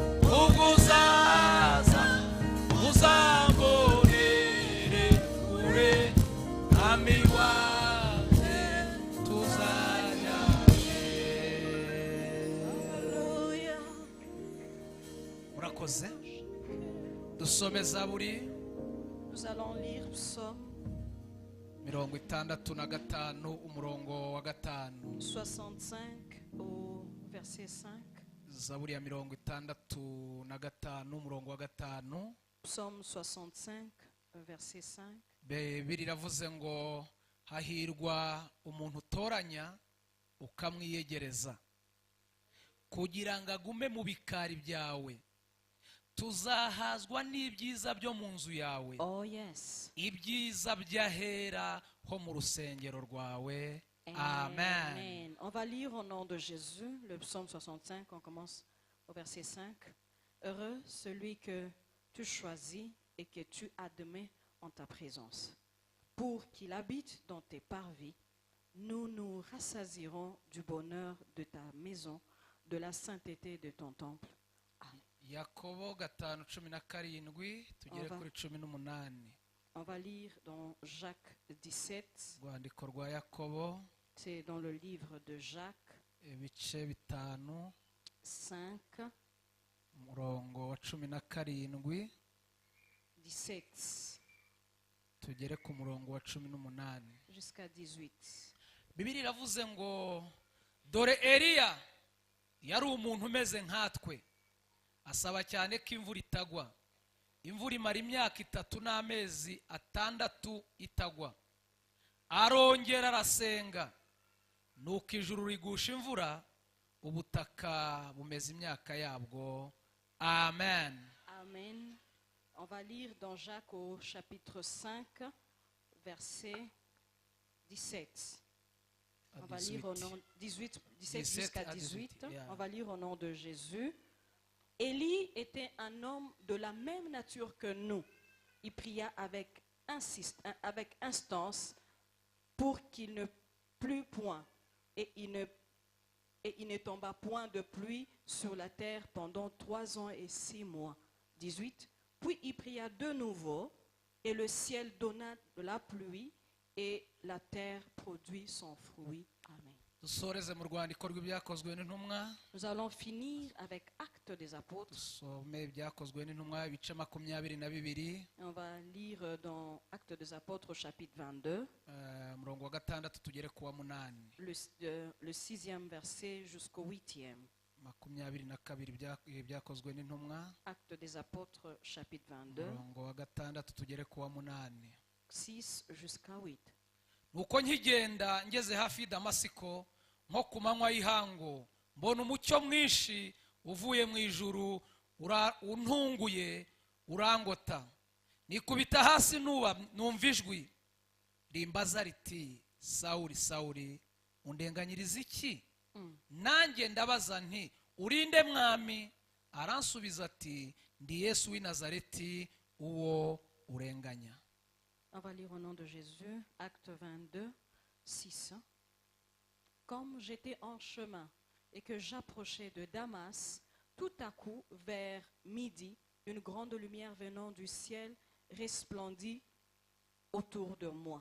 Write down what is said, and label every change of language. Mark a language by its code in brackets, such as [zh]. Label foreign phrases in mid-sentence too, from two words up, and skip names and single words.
[rw] uzambonere kure mwami wanjye tuzajyane murakoze dusome zaburi [fr] Nous allons lire Psaume [rw] 65 umurongo wa 5 [fr] 65 au verset 5. [rw] zaburi ya 65 umurongo wa 5 [fr] Psaume 65, verset 5. [rw] Bibiri iravuze ngo hahirwa umuntu utoranya ukamwiyegereza kugira ngo agume mu bikari byawe tuzahazwa n'ibyiza byo mu nzu yawe [en] Oh yes. [rw] ibyiza by'ahera ho mu rusengero rwawe amen. Amen. [fr] On va lire au nom de Jésus le psaume 65. On commence au verset 5. Heureux celui que tu choisis et que tu admets en ta présence. Pour qu'il habite dans tes parvis, nous nous rassasierons du bonheur de ta maison, de la sainteté de ton temple. [rw] Yakobo 5:17 tugere kuri 18. [fr] On va lire dans Jacques 17. [rw] Rwandiko rwa Yakobo [fr] C'est dans le livre de Jacques [rw] ibice 5 [fr] 5, [rw] umurongo wa 17 [fr] 17 [rw] tugere ku murongo wa 18. [fr] jusqu'à 18. [rw] Bibiri iravuze ngo dore Eliya yari umuntu umeze nkatwe asaba cyane ko imvura itagwa. Imvura imara imyaka 3 n'amezi 6 itagwa. Arongera arasenga nuko ijuru rigusha imvura ubutaka bumeze imyaka yabwo. Amen. Amen. [fr] On va lire dans Jacques au chapitre 5, verset 17. On va lire au nom 17 jusqu'à 18. Yeah. On va lire au nom de Jésus. Élie était un homme de la même nature que nous. Il pria avec instance pour qu'il ne plût point et il ne tomba point de pluie sur la terre pendant 3 ans et 6 mois. 18. Puis il pria de nouveau et le ciel donna de la pluie et la terre produit son fruit. Amen. [rw] dusoreze mu rwandiko rw'ibyakozwe n'intumwa. [fr] Nous allons finir avec Actes des Apôtres. [rw] Dusome ibyakozwe n'intumwa ibice 22. [fr] On va lire dans Actes des Apôtres chapitre 22, [rw] Umurongo wa 6 tugere ku wa 8. [fr] le 6e verset jusqu'au 8e. [rw] 22 ibyakozwe n'intumwa. [fr] Actes des Apôtres chapitre 22, [rw] Umurongo wa 6 tugere ku wa 8. [fr] 6 jusqu'à 8. [rw] Nuko nkigenda ngeze hafi y'i Damasiko nko ku manywa y'ihangu mbona umucyo mwinshi uvuye mu ijuru untunguye urangota, nikubita hasi numva ijwi rimbaza riti Sawuli Sawuli undenganyiriza iki? Nanjye ndabaza nti urinde mwami? Aransubiza ati ndi Yesu w'i Nazareti uwo urenganya. [fr] On va lire au nom de Jésus, Acte 22, 6. Comme j'étais en chemin et que j'approchais de Damas, tout à coup, vers midi, une grande lumière venant du ciel resplendit autour de moi.